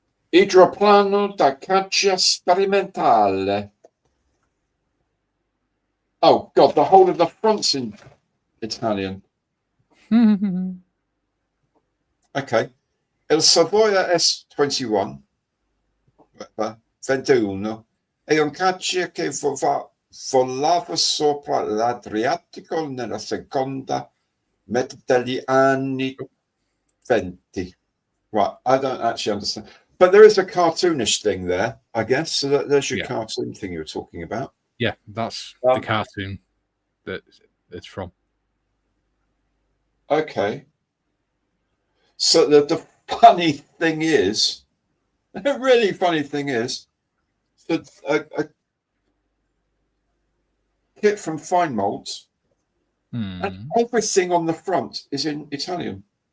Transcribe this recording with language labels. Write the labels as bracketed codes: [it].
[it] Idroplano da caccia sperimentale. [en] Oh, God, the whole of the front's in Italian. Okay. [it] Il Savoia S21 21 è un caccia che volava sopra l'Adriatico nella seconda metà degli anni 20. [en] Right, I don't actually understand. But there is a cartoonish thing there, I guess. So there's your cartoon thing you were talking about. Yeah, that's the cartoon that it's from. Okay. So the funny thing is, the really funny thing is, that a kit from Fine Molds, and everything on the front is in Italian.